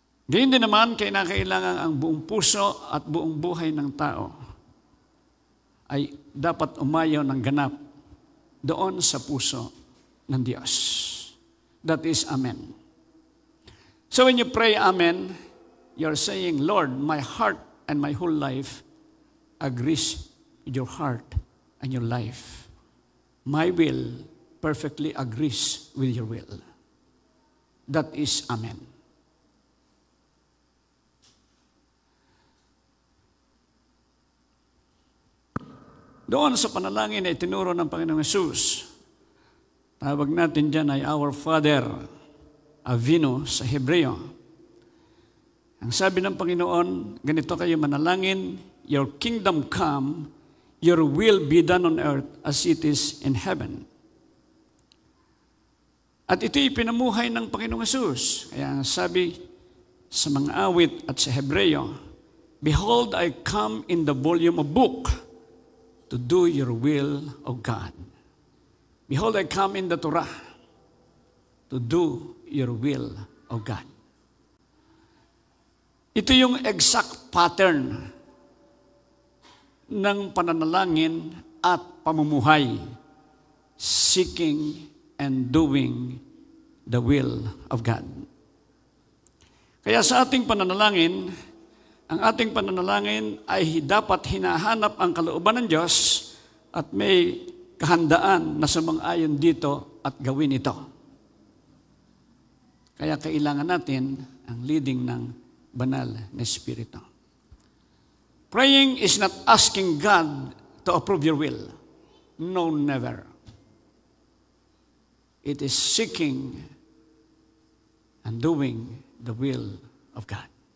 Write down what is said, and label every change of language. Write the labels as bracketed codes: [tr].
[tl] Gayun din naman, kailangan ang buong puso at buong buhay ng tao ay dapat umayaw ng ganap doon sa puso ng Diyos. [en] That is amen. So when you pray amen, you're saying, Lord, my heart and my whole life agrees with your heart and your life. My will perfectly agrees with your will. That is amen. [tl] Doon sa panalangin na itinuro ng Panginoong Hesus, tawag natin dyan ay Our Father, Avinu sa Hebreo. Ang sabi ng Panginoon, ganito kayo manalangin, [en] your kingdom come, your will be done on earth as it is in heaven. [tl] At ito'y pinamuhay ng Panginoong Hesus. Kaya sabi sa mga awit at sa Hebreo, [en] behold, I come in the volume of book to do your will, O God. Behold, I come in the Torah to do your will, O God. [tl] Ito yung [en] exact pattern [tl] ng pananalangin at pamumuhay, [en] seeking and doing the will of God. [tl] Kaya sa ating pananalangin, ang ating pananalangin ay dapat hinahanap ang kalooban ng Diyos at may kahandaan na sumang-ayon dito at gawin ito. Kaya kailangan natin ang leading ng banal na Espiritu. [en] Praying is not asking God to approve your will. No, never. It is seeking and doing the will of God.